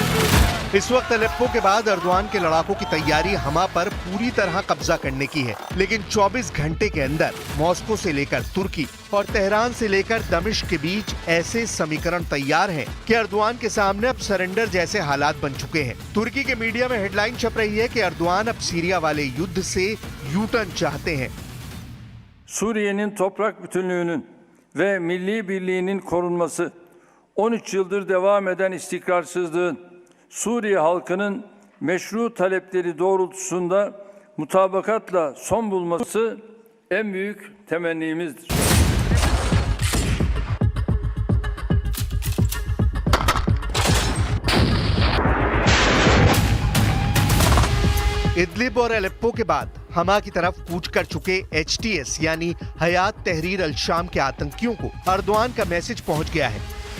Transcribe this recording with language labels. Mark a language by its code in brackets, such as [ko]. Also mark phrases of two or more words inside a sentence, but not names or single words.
[hi] इस वक्त अलेप्पो के बाद एर्दोआन के लड़ाकों की तैयारी हमा पर पूरी तरह कब्जा करने की है, लेकिन 24 घंटे के अंदर मॉस्को से लेकर तुर्की और तेहरान से लेकर दमिश्क के बीच ऐसे समीकरण तैयार हैं कि एर्दोआन के सामने अब सरेंडर जैसे हालात बन चुके हैं। तुर्की के मीडिया में हेडलाइन छप रही है कि एर्दोआन अब सीरिया वाले युद्ध से [en] U-turn [hi] चाहते हैं। [tr] Suriye'nin toprak bütünlüğünün ve milli birliğinin korunması, 13 yıldır devam eden istikrarsızlığın Suriye halkının meşru talepleri doğrultusunda mutabakatla son bulması en büyük temennimizdir. [hi] इदलिब और अलेप्पो के बाद हमा की तरफ कूच कर चुके एचटीएस यानी हयात तहरीर अल शाम के आतंकियों को एर्दोआन का मैसेज पहुंच गया है।